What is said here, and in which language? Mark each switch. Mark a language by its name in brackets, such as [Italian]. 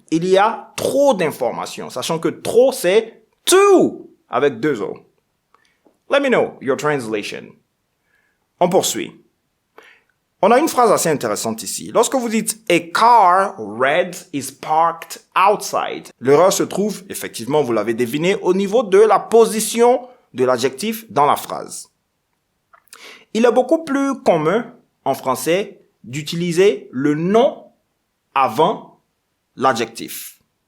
[French] Il y a trop d'informations, sachant que trop, c'est too, avec deux O. [English] Let me know your translation. [French] On poursuit. On a une phrase assez intéressante ici. Lorsque vous dites « [English] A car red is parked outside [French] », l'erreur se trouve, effectivement, vous l'avez deviné, au niveau de la position de l'adjectif dans la phrase. Il est beaucoup plus commun, en français, d'utiliser le nom avant l'adjectif.